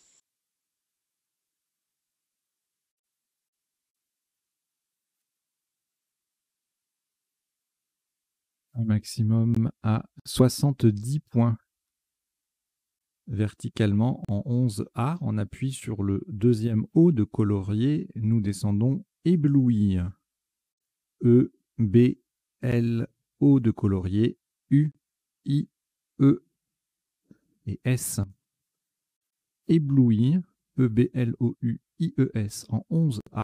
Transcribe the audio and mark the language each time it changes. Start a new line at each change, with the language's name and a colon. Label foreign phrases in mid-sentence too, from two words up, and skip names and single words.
French: Un maximum à 70 points. Verticalement en 11A, on appuie sur le deuxième O de colorier. Nous descendons ébloui. E, B, L, O de colorier. U, I, E et S. Ébloui, E, B, L, O, U, I, E, S en 11A.